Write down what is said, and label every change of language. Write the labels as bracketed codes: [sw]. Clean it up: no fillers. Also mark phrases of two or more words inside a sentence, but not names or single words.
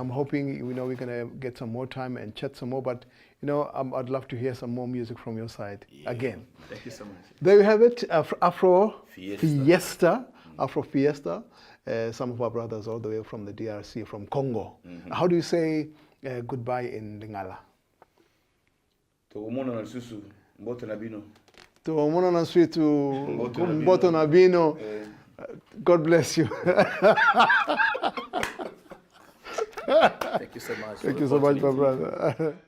[en] And I'm hoping we're gonna get some more time and chat some more. But I'd love to hear some more music from your side again. Thank you so much. There you have it, Afro Fiesta. Fiesta. Afro Fiesta. Some of our brothers all the way from the DRC, from Congo. How do you say goodbye in Lingala? [ln] Tokomona na susu, mbote na bino. Tuomona na switu mboto na bino. [en] God bless you. Thank you so much. Thank you so much, my brother.